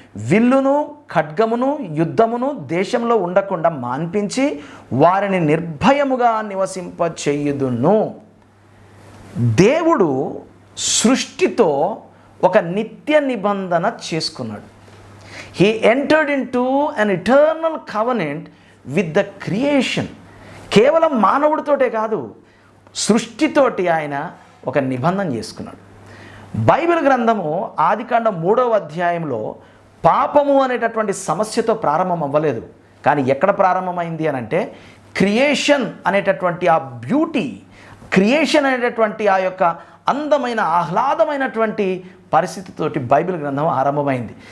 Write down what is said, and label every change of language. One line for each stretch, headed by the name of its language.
Telugu: విల్లును ఖడ్గమును యుద్ధమును దేశంలో ఉండకుండా మాన్పించి వారిని నిర్భయముగా నివసింపచెయ్యుదును. దేవుడు సృష్టితో ఒక నిత్య నిబంధన చేసుకున్నాడు.
English: He entered into an eternal covenant with the creation.
Telugu: కేవలం మానవుడితోటే కాదు, సృష్టితోటి ఆయన ఒక నిబంధన చేసుకున్నాడు. బైబిల్ గ్రంథము ఆదికాండం 3వ అధ్యాయంలో పాపము అనేటటువంటి సమస్యతో ప్రారంభం అవ్వలేదు, కానీ ఎక్కడ ప్రారంభమైంది అని అంటే క్రియేషన్ అనేటటువంటి ఆ బ్యూటీ, క్రియేషన్ అనేటటువంటి ఆ యొక్క అందమైన ఆహ్లాదమైనటువంటి పరిస్థితితోటి బైబిల్ గ్రంథం ఆరంభమైంది.